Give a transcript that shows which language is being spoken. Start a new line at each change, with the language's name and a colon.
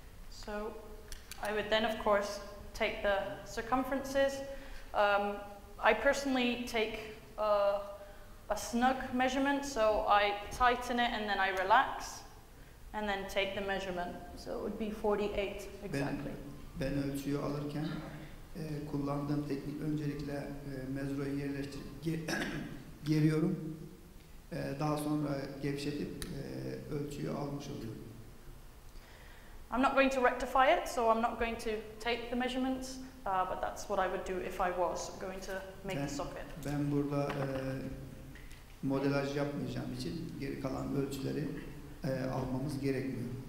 English: So I would then of course take the circumferences. I personally take a snug measurement, so I tighten it and then I relax and then take the measurement. So it would be 48 exactly.
Turkish: Ben ölçüyü alırken kullandığım teknik öncelikle mezroyu yerleştirip geriyorum. Daha sonra gevşetip ölçüyü almış oluyorum.
English: I'm not going to rectify it, so I'm not going to take the measurements, but that's what I would do if I was going to make a socket.
Turkish: Ben burada modelaj yapmayacağım için geri kalan ölçüleri almamız gerekmiyor.